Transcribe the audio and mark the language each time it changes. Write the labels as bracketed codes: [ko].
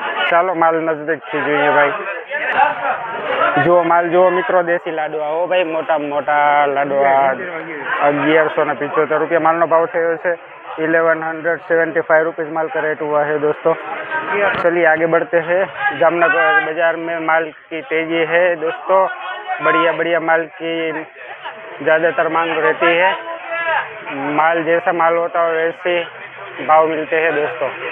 [gu] चालो माल नजदीक थी જોઈએ ભાઈ। જો માલ જો મિત્રો દેશી લાડવા હો ભાઈ, મોટા મોટા લાડવા 1175 रुपया माल नो भाव थयो छे। [hi] 1175 रुपीज़ माल का रेट हुआ है दोस्तों। चलिए आगे बढ़ते हैं। जामनगर बाजार में माल की तेजी है दोस्तों। बढ़िया बढ़िया माल की ज़्यादातर मांग रहती है। माल जैसा माल होता है वैसे भाव मिलते हैं दोस्तों।